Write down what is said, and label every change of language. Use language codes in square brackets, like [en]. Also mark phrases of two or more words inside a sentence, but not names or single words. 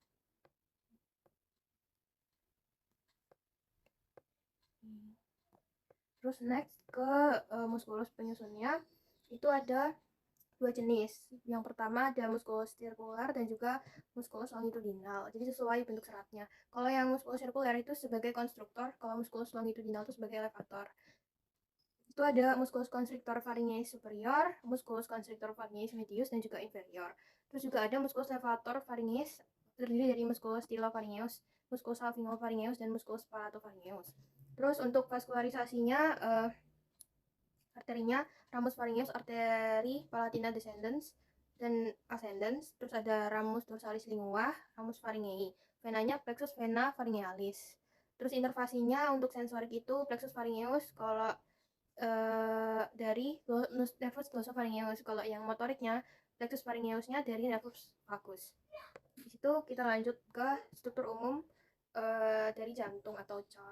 [id] Terus next ke muskulus penyusunnya, itu ada dua jenis. Yang pertama ada muskulus sirkular dan juga muskulus longitudinal. Jadi sesuai bentuk seratnya. Kalau yang muskulus sirkular itu sebagai konstruktor, kalau muskulus longitudinal itu sebagai elevator. Itu ada [la] musculus constrictor pharyngeus superior, musculus constrictor pharyngeus medius [id] dan juga [la] inferior. [id] Terus juga ada [la] musculus levator pharyngeus, [id] terdiri dari [la] musculus stylo-pharyngeus, musculus salpingo-pharyngeus dan musculus palatopharyngeus. [id] Terus untuk vaskularisasinya arterinya [la] ramus pharyngeus, arteri palatina descendens [id] dan ascendens. Terus ada [la] ramus dorsalis lingua, ramus pharyngei. Venanya plexus vena pharyngealis. [id] Terus intervasinya untuk sensorik itu [la] plexus pharyngeus [id] kalau dari [la] nervus glossopharyngeus. [id] Kalau yang motoriknya plexus pharyngeusnya dari [la] nervus vagus. [id] Di situ kita lanjut ke struktur umum dari jantung atau cor.